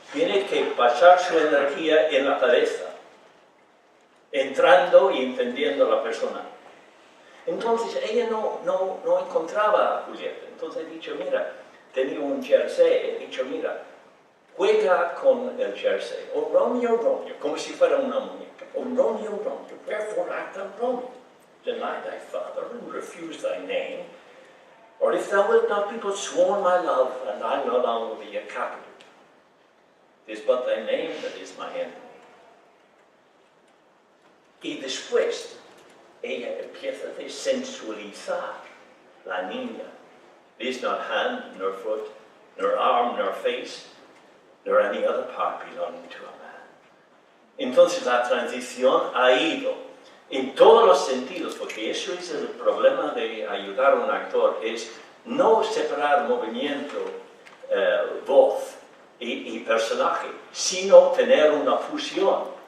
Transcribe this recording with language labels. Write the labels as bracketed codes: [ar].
[es] Tiene que pasar su energía en la cabeza, entrando y entendiendo a la persona. Entonces ella no encontraba a Julieta. Entonces he dicho, mira, tenía un jersey, he dicho, mira, juega con el jersey, o Romeo, Romeo, como si fuera una muñeca, o Romeo, Romeo, [en] wherefore art thou Romeo? Deny thy father and refuse thy name, or if thou wilt not be but sworn my love, and I no longer be a captive. It is but thy name that is my enemy. [es] Y después, ella empieza a sensualizar la niña. [en] There is not hand, nor foot, nor arm, nor face, nor any other part belonging to a man. [es] Entonces la transición ha ido en todos los sentidos, porque eso es el problema de ayudar a un actor, es no separar movimiento, voz y personaje, sino tener una fusión.